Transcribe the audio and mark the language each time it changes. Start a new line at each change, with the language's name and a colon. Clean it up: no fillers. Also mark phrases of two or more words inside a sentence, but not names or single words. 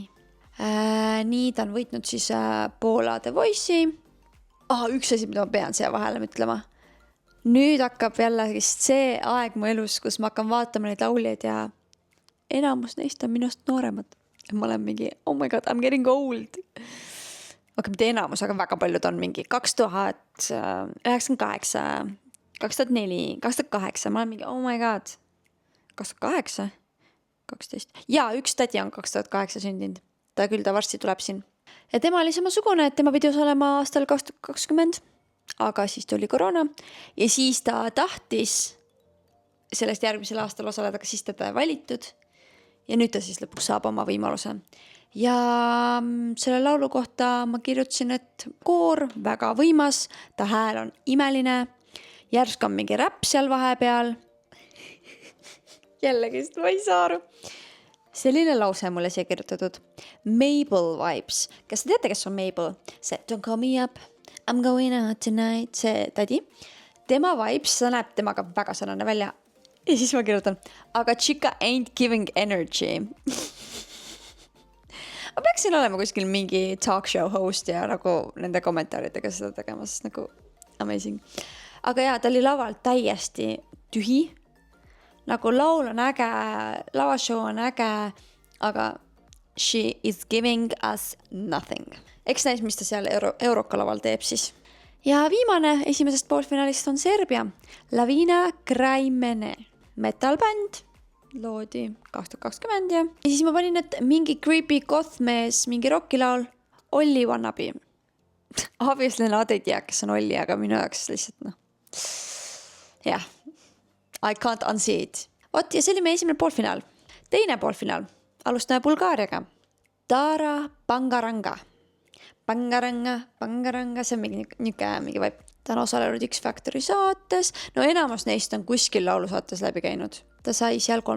Estonian: Nii ta on võitnud siis Poola The Voice'i. Üks asi, mida ma pean siia vahele ütlema. Nüüd hakkab jälle see aeg mu elus, kus ma hakkan vaatama neid laulijaid ja enamus neist on minust nooremad. Ma olen mingi,
English: oh my god, I'm getting old.
Estonian: Aga mitte enamus, aga väga paljud on mingi 2098, 2004, 2008. Ma olen mingi,
English: oh my god, 2008, 12.
Estonian: Ja üks tädi on 2008 sündinud. Ta varsti tuleb siin. Ja tema oli samasugune, et tema pidi osalema aastal 2020, aga siis tuli koroona ja siis ta tahtis sellest järgmisel aastal osaleda, aga siis teda valitud ja nüüd ta siis lõpuks saab oma võimaluse. Ja selle laulu kohta ma kirjutasin, et koor väga võimas, ta hääl on imeline, järsk on mingi räpp seal vahepeal. Jällegi, ma ei saa aru. Selline lause mulle siia kirjutatud. Mabel vibes. Kas te teate, kes on Mabel?
English: See don't call me up, I'm going out tonight.
Estonian: See tädi. Tema vibes, see näeb temaga väga sarnane välja. Ja siis ma kirjutan, aga
English: chica ain't giving energy.
Estonian: Ma peaksin olema kuskil mingi
English: talk show host
Estonian: ja nagu nende kommentaaridega seda tegema, sest nagu amazing. Aga jaa, ta oli lavalt täiesti tühi. Nagu laul on äge, lavashow on äge, aga
English: she is giving us nothing.
Estonian: Eks näis, mis ta seal Euroka laval teeb siis. Ja viimane esimesest poolfinaalist on Serbia. Lavina Kraimene. Metalbänd. Loodi 2020 ja siis ma panin, et mingi creepy goth-mees, mingi rockilaul. Olli Wannabe. Obviously nad ei tea, kes on Olli, aga minu jaoks lihtsalt jah.
English: I can't unsee it.
Estonian: Ot, ja see oli meie esimene poolfinaal. Teine poolfinaal. Alustame Bulgaariaga. Tara Pangaranga. Pangaranga. See on mingi vaip. Ta on osalenud X-Factori saates. No enamus neist on kuskil laulusaates läbi käinud. Ta sai seal 3.